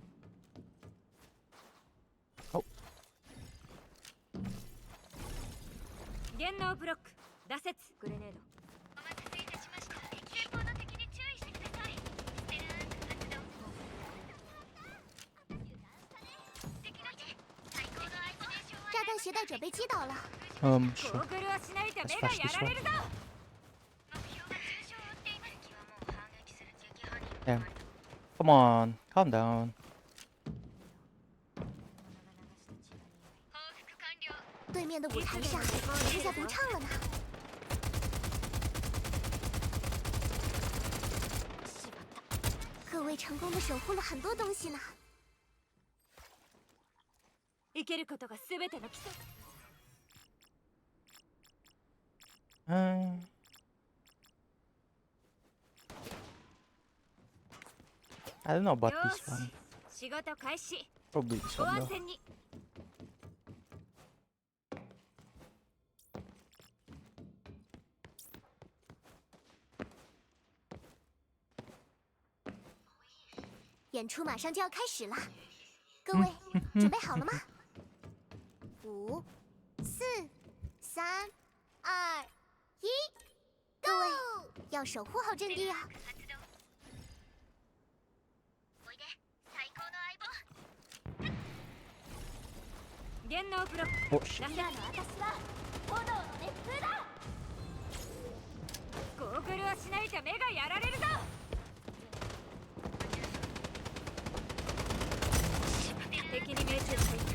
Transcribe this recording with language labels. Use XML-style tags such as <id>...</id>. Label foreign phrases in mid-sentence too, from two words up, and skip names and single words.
<ja>電脳ブロック羅刹。グレネード。</ja> <zh>炸弹携带者被击倒了，</zh> <en>Sure.</en> <ja>ゴーグルはしないと目</ja> <en>Let's</en> <ja>が</ja> <en>flash</en> <ja>や</ja> <en>this</en> <ja>ら</ja> <en>one.</en> <ja>れるぞ。</ja> <en>Damn. Come on, calm down.</en> <zh>对面的舞台上是在独唱了呢。各位成功的守护了很多东西呢。</zh> <ja>生けることが全ての基礎。</ja> <en>I don't know about</en> <ja>よ</ja> <en>this</en> <ja>し</ja> <en>one.</en> <ja>仕事開始。</ja> <en>Probably this</en> <ja>ご</ja> <en>one</en> <ja>安</ja> <en>though.</en> <ja>全に。</ja> <zh>演出马上就要开始啦，各位准备好了吗？5、4、3、2、1，各位要守护好阵地啊！</zh> <ja>電電脳ブロック</ja> <en>Oh shit.</en> <ja>今の私は炎の熱風だ。ゴーグルをしないと目がやられるぞ。敵に命中している。</ja>